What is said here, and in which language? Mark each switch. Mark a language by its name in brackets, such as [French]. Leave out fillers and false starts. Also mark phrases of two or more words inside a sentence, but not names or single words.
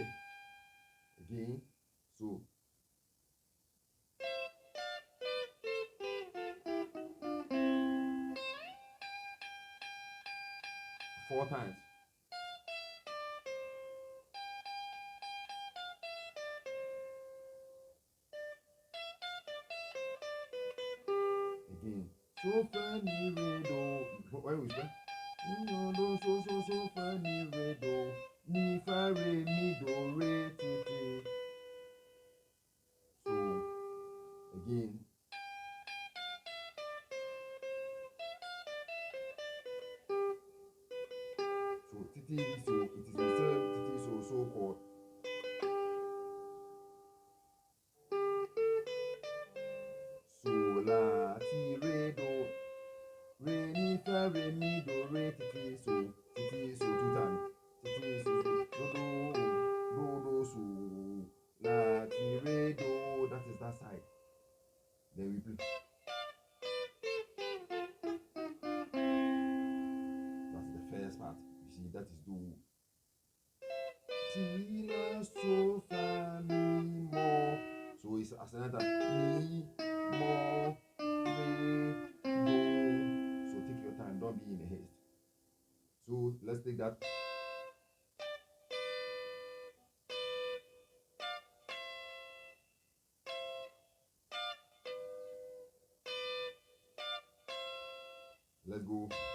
[English] Again. So 4 times. Again. So fa mi re do. When we play do so fa mi re do mi fa re mi do re ti ti. So again. So titi, so it is the same titi so chord. So la ti re do re mi fa re mi do re titi so 2 times. Titi so do so la ti re do. That is that side. Then we play. That's the first part. You see, that is do. Ti la so fa mi mo. So it's as another mi mo re do. So take your time. Don't be in a haste. So let's take that. Let's go.